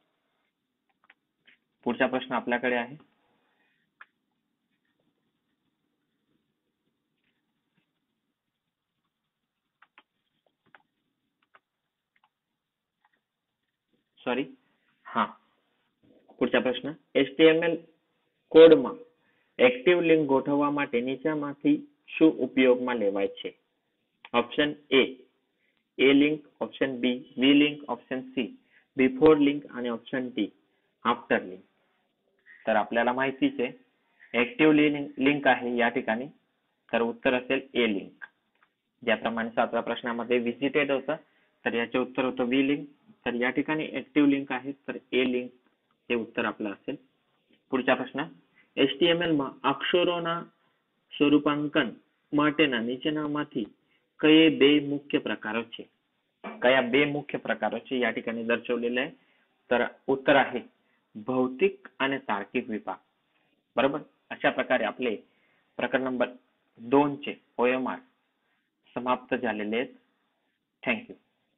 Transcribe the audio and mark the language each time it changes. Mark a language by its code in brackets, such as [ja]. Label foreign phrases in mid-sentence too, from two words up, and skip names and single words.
[mr] पुढचा प्रश्न आपल्याकडे आहे पुढचा प्रश्न, [gu] HTML કોડમાં એક્ટિવ લિંક ગોઠવવા માટે નીચેનામાંથી શું ઉપયોગમાં લેવાય છે? [en] option A link, option B V link, option C before link आणि option D after link. [mr] तर आपल्याला माहितीच आहे [en] active link [mr] आहे या ठिकाणी. तर उत्तर असेल [en] A link. [mr] ज्याप्रमाणे 7व्या प्रश्नामध्ये विजिटेड होतं तर याचे उत्तर होतं [en] V link. [mr] तर या ठिकाणी [en] active link [mr] आहे तर [en] A link [mr] हे उत्तर आपलं असेल. पुढचा प्रश्न, [gu] HTML માં અક્ષરોના સ્વરૂપાંકન માટેના નીચેનામાંથી કયા બે મુખ્ય પ્રકારો છે? કયા બે મુખ્ય પ્રકારો છે [mr] या ठिकाणी दर्शवलेलं आहे. तर उत्तर आहे भौतिक आणि तार्किक विभाग. बरोबर. अशा प्रकारे आपले प्रकरण नंबर 2 चे OMR समाप्त झालेले आहेत. थँक्यू.